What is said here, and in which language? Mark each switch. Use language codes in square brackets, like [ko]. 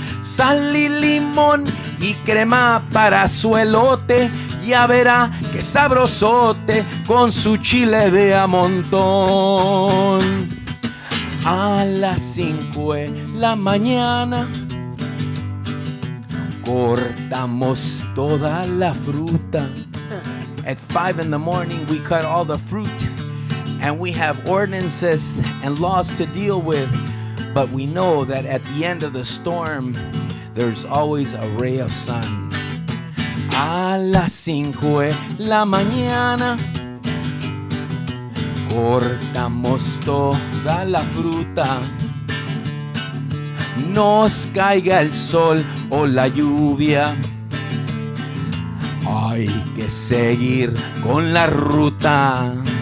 [es] Sal y limón y crema para su elote, ya verá que sabrosote con su chile de a montón. A las 5 de la mañana cortamos toda la fruta. [en] At 5 in the morning we cut all the fruit, and we have ordinances and laws to deal with, but we know that at the end of the storm there's always a ray of sun. [es] A las 5 de la mañana cortamos toda la fruta, nos caiga el sol o la lluvia, hay que seguir con la ruta.